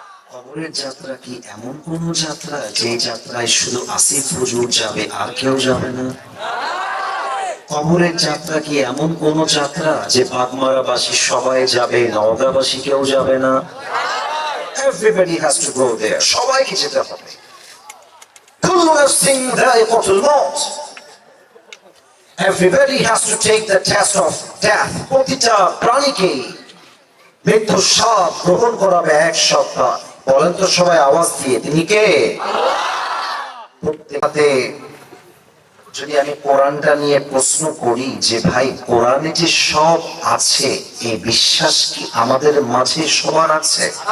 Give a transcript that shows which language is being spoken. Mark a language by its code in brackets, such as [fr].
[bn] কবরের যাত্রা কি এমন কোন যাত্রা যে যাত্রায় শুধু আসিফ হুজুর যাবে, আর কেউ যাবে না? কবরের যাত্রা কি এমন কোন যাত্রা যে বাগমারাবাসী সবাই যাবে, নওগাঁবাসী কেউ যাবে না? [en] Everybody has to go there, [bn] সবাইকে যেতে হবে। [ar] কুল্লু নাফসিন যায়িকাতুল মউত, [en] everybody has to take the test of death, [bn] প্রতিটা প্রাণীকে মৃত্যুর স্বাদ গ্রহণ করাবে এক সত্তা। বলেন তো সবাই আওয়াজ দিয়ে, তিনি কে? প্রত্যেকতে যদি আমি কোরআনটা নিয়ে প্রশ্ন করি যে ভাই, কোরআনে যে সব আছে, এই বিশ্বাস কি আমাদের মাঝে সবার আছে?